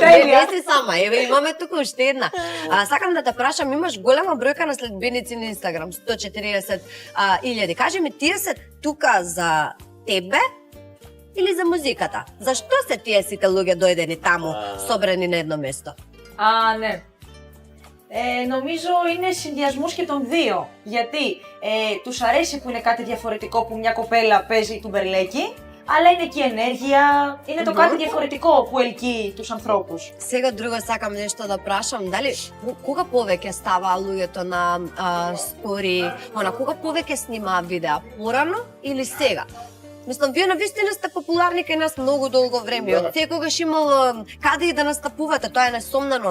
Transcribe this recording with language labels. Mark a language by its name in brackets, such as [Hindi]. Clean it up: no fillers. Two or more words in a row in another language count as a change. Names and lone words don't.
[Macedonian] Не си сама, еве имаме тука уште една. Сакам да те прашам, имаш голема бројка на следбеници на Инстаграм, 140.000. Кажи ми, тие се тука за тебе или за музиката? Зашто се тие сите луѓе дојдени таму, собрани на едно место? Не. [Greek] Νομίζω είναι συνδυασμός και των δύο. Γιατί τους αρέσει που είναι κάτι διαφορετικό, που μια κοπέλα παίζει του μπερλέκι, αλλά είναι και η ενέργεια, είναι το κάτι διαφορετικό που ελκύει τους ανθρώπους. [Macedonian] Сега друго сакам нешто да прашам, дали кога повеќе ставаа луѓето на стори, кога повеќе снимаа видеа, порано или сега? Мислам, вие навистина сте популарни кај нас многу долго време. Од секогаш имало каде и да настапувате, тоа е несомнено.